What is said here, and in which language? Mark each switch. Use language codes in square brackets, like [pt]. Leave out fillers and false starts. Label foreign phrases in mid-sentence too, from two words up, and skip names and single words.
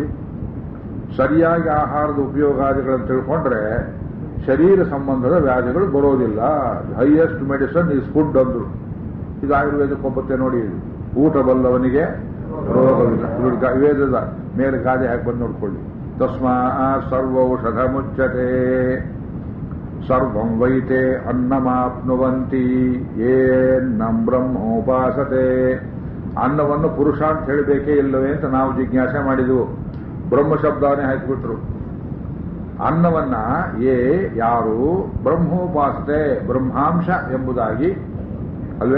[kn] ಸರಿಯಾಗಿ ಆಹಾರದ ಉಪಯೋಗಾದಿಗಳನ್ನು ತಿಳ್ಕೊಂಡ್ರೆ ಶರೀರ ಸಂಬಂಧದ ವ್ಯಾಧಿಗಳು ಬರೋದಿಲ್ಲ. [en] Highest medicine is food [kn] ಅಂದ್ರು. ಇದು ಆಯುರ್ವೇದಕ್ಕೆ ಒಪ್ಪತ್ತೆ ನೋಡಿ. ಊಟ ಬಲ್ಲವನಿಗೆ ರೋಗವಿಲ್ಲ. ವೇದದ ಮೇಲೆ ಗಾದೆ ಹಾಕಿ ಬಂದು ನೋಡ್ಕೊಳ್ಳಿ. [sa] ತಸ್ಮಾತ್ ಸರ್ವೌಷಧ ಮುಚ್ಚತೆ ಸರ್ವಂ ವೈತೆ ಅನ್ನಮಾಪ್ನುವಂತಿ ಏನ್ನಂ ಬ್ರಹ್ಮೋಪಾಸತೆ. [kn] ಅನ್ನವನ್ನು ಪುರುಷ ಅಂತ ಹೇಳಬೇಕೇ ಇಲ್ಲವೇ ಅಂತ ನಾವು ಜಿಜ್ಞಾಸೆ ಮಾಡಿದೆವು. ಬ್ರಹ್ಮ ಶಬ್ದನೇ ಹಾಕಿಬಿಟ್ರು. ಅನ್ನವನ್ನ ಯಾರು ಬ್ರಹ್ಮೋಪಾಸತೆ, ಬ್ರಹ್ಮಾಂಶ ಎಂಬುದಾಗಿ ಅಲ್ವೇ.